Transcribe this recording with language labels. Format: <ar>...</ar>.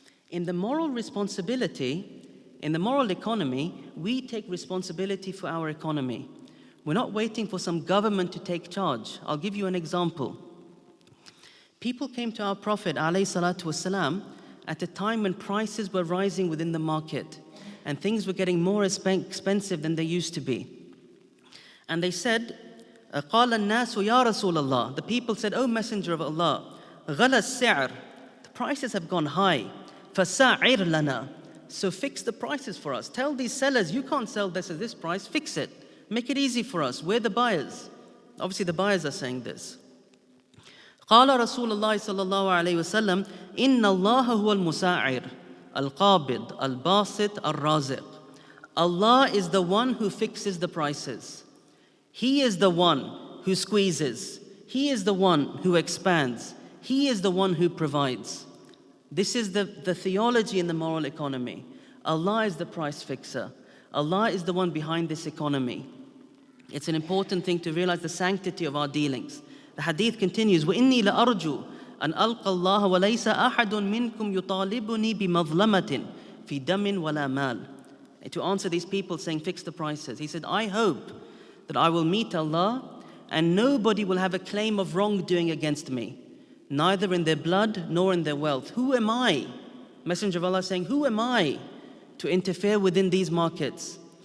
<en>In the moral responsibility, in the moral economy, we take responsibility for our economy. We're not waiting for some government to take charge. I'll give you an example. People came to our Prophet ﷺ at a time when prices were rising within the market and things were getting more expensive than they used to be. And they said,</en> <ar>قال الناس يا رسول الله.</ar> <en>The people said, "O Messenger of Allah,</en> <ar>غلى السعر."</ar> <en>The prices have gone high.</en> <ar>فسعر لنا.</ar> <en>So fix the prices for us. Tell these sellers, you can't sell this at this price, fix it. Make it easy for us. We're the buyers. Obviously the buyers are saying this.</en> <ar>قال رسول الله صلى الله عليه وسلم إن الله هو المساعر القابض الباسط الرازق.</ar> <en>Allah is the one who fixes the prices. He is the one who squeezes. He is the one who expands. He is the one who provides. This is the theology in the moral economy. Allah is the price fixer. Allah is the one behind this economy. It's an important thing to realize the sanctity of our dealings. The hadith continues,</en> <ar>وَإِنِّي لَأَرْجُو أَنْ أَلْقَ اللَّهَ وَلَيْسَ أَحَدٌ مِّنْكُمْ يُطَالِبُنِي بِمَظْلَمَةٍ فِي دَمٍ وَلَا مَالٍ.</ar> <en>To answer these people saying, fix the prices. He said, I hope that I will meet Allah and nobody will have a claim of wrongdoing against me, neither in their blood nor in their wealth. Who am I? Messenger of Allah saying, who am I to interfere within these markets?</en>